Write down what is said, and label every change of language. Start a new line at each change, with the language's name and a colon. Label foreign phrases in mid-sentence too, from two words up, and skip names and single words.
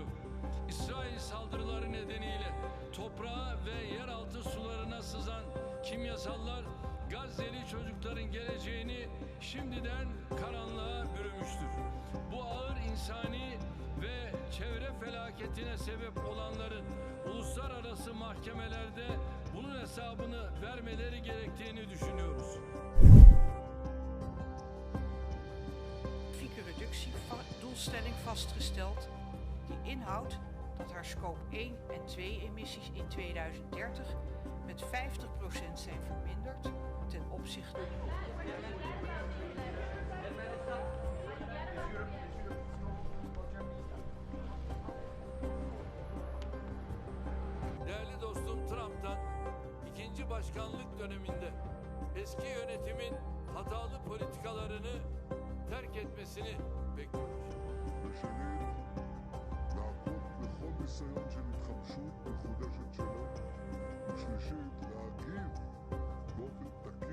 Turkish: İsrail saldırıları nedeniyle toprağa ve yeraltı sularına sızan kimyasallar Gazze'li çocukların geleceğini şimdiden karanlığa bürümüştür. Bu ağır insani ve çevre felaketine sebep olanların uluslararası mahkemelerde bunun hesabını vermeleri gerektiğini düşünüyoruz.
Dutch: Doelstelling vastgesteld die inhoudt dat haar scope 1 en 2 emissies in 2030 met 50% zijn verminderd ten opzichte.
Turkish: Değerli dostum Trump'tan ikinci başkanlık döneminde eski yönetimin hatalı politikalarını terk etmesini bekliyoruz.
Hebrew: ושנית, לעקוב בכל ניסיון של התחמשות מחודשת שלו, ושלישית, להגיב באופן